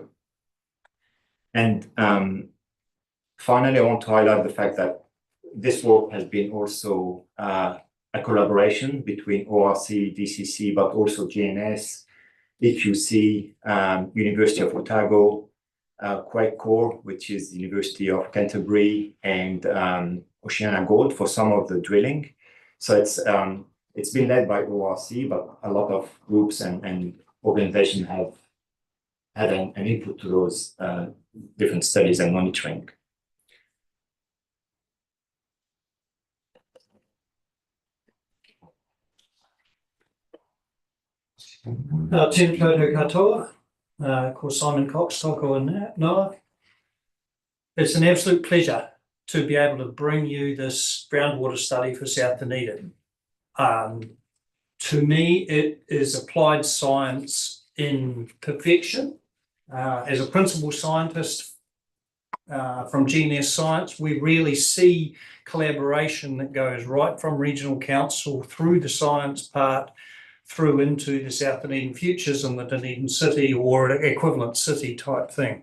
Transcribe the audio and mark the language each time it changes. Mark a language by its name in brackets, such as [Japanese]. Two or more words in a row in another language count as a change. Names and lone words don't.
[English] And finally, I want to highlight the fact that this work has been also a collaboration between ORC, DCC, but also GNS EQC, University of Otago, Quakecore, which is the University of Canterbury, and Oceania Gold for some of the drilling. So it's been led by ORC, but a lot of groups and organizations have had an input to those different studies and monitoring. [Māori] Tēnā koutou katoa, ko Simon Cox, toko and Noah. [English] It's an absolute pleasure to be able to bring you this groundwater study for South Dunedin. To me, it is applied science in perfection. As a principal scientist from GNS Science, we really see collaboration that goes right from regional council through the science part, through into the South Dunedin Futures and the Dunedin City or an equivalent city type thing.